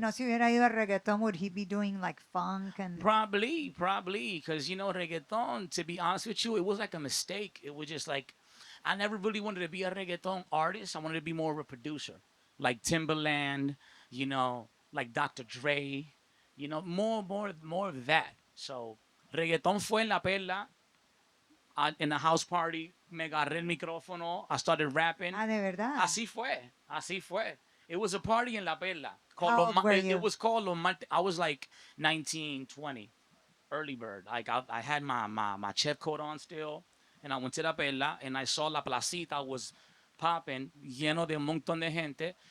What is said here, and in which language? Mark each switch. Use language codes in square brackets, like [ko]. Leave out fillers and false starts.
[es] no se hubiera ido a reggaeton, [en] would he be doing like funk and Probably, because reggaeton. To be honest with you, it was like a mistake. It was just like I never really wanted to be a reggaeton artist. I wanted to be more of a producer. like Timberland, like Dr. Dre, more of that. So reggaeton [es] fue en la perla, [en] in a house party, [es] me agarré el micrófono, [en] I started rapping. [es] Ah, de verdad. Así fue. [en] It was a party in La Perla. How old were It you? was called I was like 19, 20, early bird. Like I had my chef coat on still, and I went to La Perla, and I saw La Placita was popping, [es] lleno de un montón de gente.